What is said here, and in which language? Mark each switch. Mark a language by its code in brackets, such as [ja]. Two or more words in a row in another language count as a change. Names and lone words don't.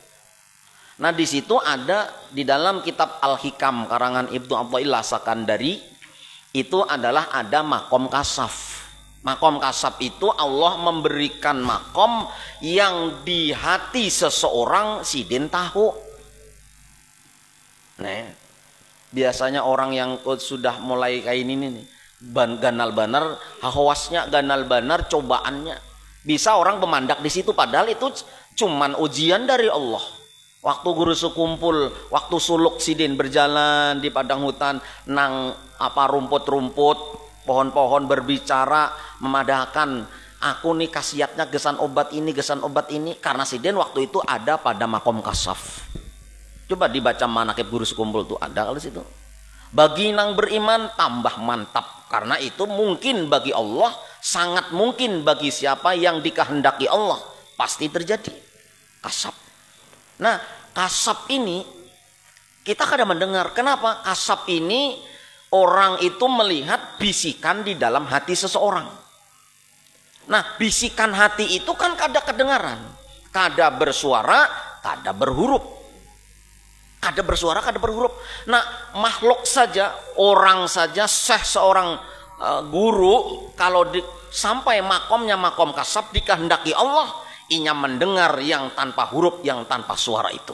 [id] Nah di situ ada di dalam kitab Al-Hikam karangan Ibnu Athaillah Sakandari itu adalah ada makom kasaf. Makom kasab itu Allah memberikan makom yang di hati seseorang sidin tahu. Nah, biasanya orang yang sudah mulai kayak ini nih, [bjn] ganal banar, [id] hawasnya [bjn] ganal banar, [id] cobaannya. Bisa orang pemandak di situ padahal itu cuman ujian dari Allah. Waktu guru sekumpul, waktu suluk sidin berjalan di padang hutan, nang apa rumput-rumput, pohon-pohon berbicara memadahkan, aku nih khasiatnya gesan obat ini karena sidin waktu itu ada pada makom kasaf. Coba dibaca manakib guru sekumpul tuh ada kalau situ. Bagi nang beriman tambah mantap karena itu mungkin bagi Allah, sangat mungkin bagi siapa yang dikehendaki Allah pasti terjadi kasaf. Nah kasaf ini kita kadang mendengar, kenapa kasaf ini orang itu melihat bisikan di dalam hati seseorang. Nah bisikan hati itu kan kada kedengaran, kada bersuara, kada berhuruf. Kada bersuara, kada berhuruf. Nah makhluk saja, orang saja, seorang guru kalau sampai makomnya makom kasab dikehendaki Allah, inya mendengar yang tanpa huruf, yang tanpa suara itu.